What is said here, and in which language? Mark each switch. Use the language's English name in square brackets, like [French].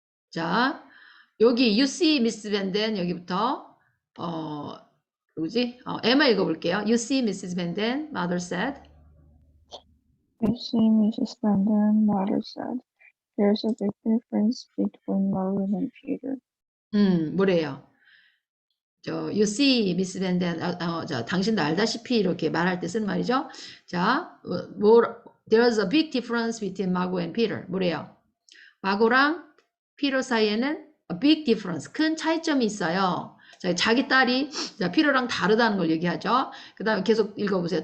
[Korean] 자, 여기 [English] you see [Korean] Miss Van Daan 여기부터 누구지? 에마 읽어볼게요. [English] You see Mrs. Van Daan, mother said. You see, Mrs. Van Daan, mother said, there's a big difference between Maroon and Peter. [Korean] 뭐래요? [English] you see [Korean] Miss Van Daan, 당신도 알다시피 이렇게 말할 때 쓴 말이죠. [English] 자, there's a big difference between Margot and Peter. [Korean] 뭐래요? 마고랑 피터 사이에는 [English] a big difference, [Korean] 큰 차이점이 있어요. 자, 자기 딸이 피터랑 다르다는 걸 얘기하죠. 그 다음에 계속 읽어보세요.